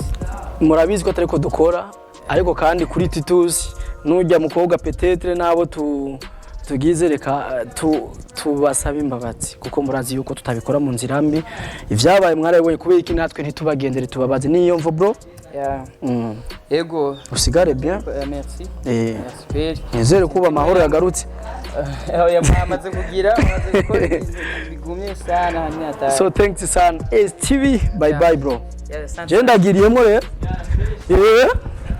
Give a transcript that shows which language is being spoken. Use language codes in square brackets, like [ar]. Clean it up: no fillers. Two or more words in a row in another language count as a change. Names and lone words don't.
[rn] murabizi ko atariko dukora ariko kandi kuri tituzi nujya mukobwa peut-être nabo tugize reka tubasaba imbabazi kuko murazi yuko tutabikora mu nzira mbi ivyabaye mwarabonye kubera iki natwe ntitubagendere tubabaze niyo mvo bro. Ego usigare bien. Merci. Merci. Nizere kuba amahoro yagarutse. Yamaze kugira amaze gukora bigumye sana hanyata. [en] So thanks sana. TV bye bye bro. Yeah, [rn] je ndagiriyemo rero